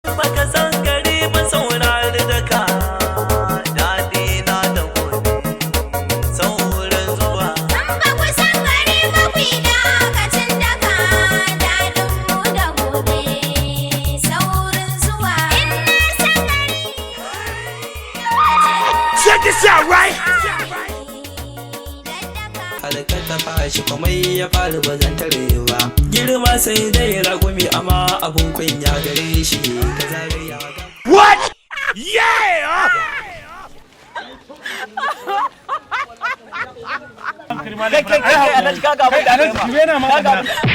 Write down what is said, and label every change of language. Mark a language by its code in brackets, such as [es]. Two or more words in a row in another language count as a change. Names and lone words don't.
[ha] Baka san gari ba, saurari daka. Daɗi na da gobe, saurin zuwa. San ba ku san gari ba, ku yi dakacin daka. Daɗin mu da gobe, saurin zuwa. In na san gari. [en] Check this out, right? [ha] Har ka taɓa shi, komai ya faru, ba zan tare ba. Girma sai dai raƙumi, amma abun kunya gare shi. Ka zagaya ka. [en] What? Yeah! [ha] Kai, kai, kai, kai, Alhaji, ka ga abin da aka yi ma. Ka ga abin